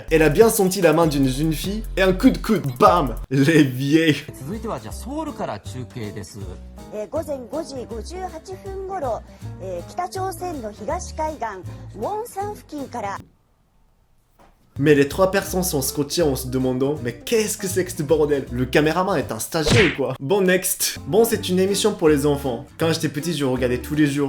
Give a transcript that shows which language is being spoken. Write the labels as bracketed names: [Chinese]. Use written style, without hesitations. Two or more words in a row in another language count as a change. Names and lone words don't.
[French] Elle a bien senti la main d'une jeune fille et un coup de coude, bam, les vieilles. [Japanese] 続いてはじゃあソウルから中継です。午前5時58分頃、北朝鮮の東海岸ウォンサン付近から [French] Mais les 3 personnes sont scotchées en se demandant mais qu'est-ce que c'est que ce bordel? Le caméraman est un stagiaire ou quoi? Bon, next. Bon, c'est une émission pour les enfants. Quand j'étais petit, je regardais tous les jours.